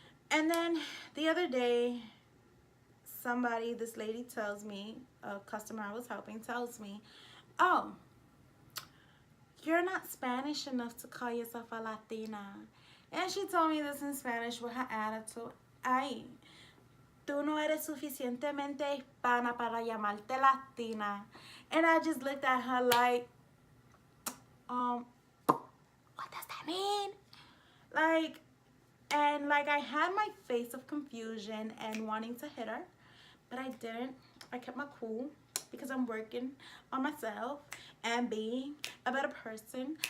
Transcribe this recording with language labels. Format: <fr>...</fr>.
<en>And then the other day, this lady tells me, a customer I was helping tells me, oh, you're not Spanish enough to call yourself a Latina. And she told me this in Spanish with her attitude.</en> <es>Ay, tú no eres suficientemente hispana para llamarte Latina.</es> <en>And I just looked at her like, what does that mean? I had my face of confusion and wanting to hit her, but I didn't. I kept my cool because I'm working on myself and being a better person.</en>